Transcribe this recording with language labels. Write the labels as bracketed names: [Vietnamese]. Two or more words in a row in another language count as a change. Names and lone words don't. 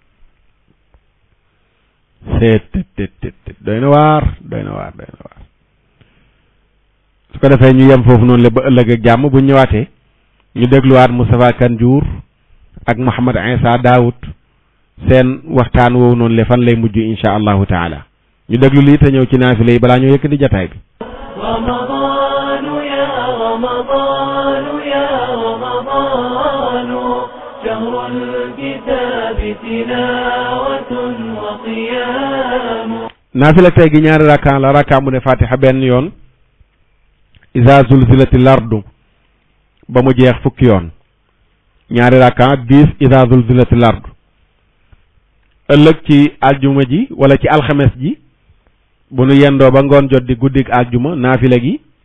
[Wolof] doy na waar su ko defee ñu yem foofu noonu la ba ëllëg ak jàmm bu ñëwaatee ñu dégluwaat Moustapha Kane Diour ak Mouhamed Insa Daoud seen waxtaan woowu noonu le fan lay mujj [Arabic] إن شاء الله تعالى [Wolof] ñu déglu lii te ñëw ci naafila yi balaa ñoo yëkkati jataay bi [Arabic] رمضان يا رمضان يا رمضان شهر الكتاب تلاوة وقيام [Wolof] naafila tey gi ñaari rakkaan la rakkaan bu ne fatiha benn yoon [Arabic] إذا زلزلت الأرض [Wolof] ba mu jeex fukki yoon ñaari rakkaan 10 [Arabic] إذا زلزلت الأرض [Wolof] ëllëg ci aljuma ji wala ci alxames ji bu nu yendoo ba ngoon jot di guddig aljuma naafila gi